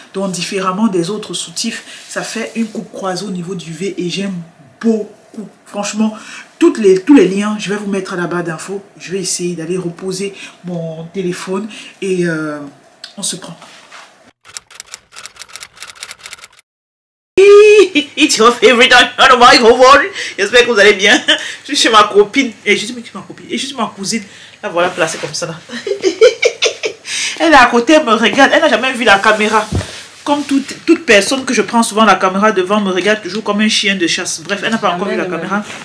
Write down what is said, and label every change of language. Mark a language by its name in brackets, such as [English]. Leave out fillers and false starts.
[French] Donc différemment des autres soutifs, ça fait une coupe croisée au niveau du V et j'aime beaucoup. Franchement, tous les liens, je vais vous mettre à la barre d'infos. Je vais essayer d'aller reposer mon téléphone et on se prend. [English] It's your favorite on the microphone. [French] J'espère que vous allez bien. Je suis chez ma copine. Et je suis ma copine. Et je suis ma cousine. La voilà placée comme ça là. Elle est à côté, elle me regarde. Elle n'a jamais vu la caméra. Comme toute personne que je prends souvent la caméra devant me regarde toujours comme un chien de chasse. Bref, elle n'a pas encore vu la caméra.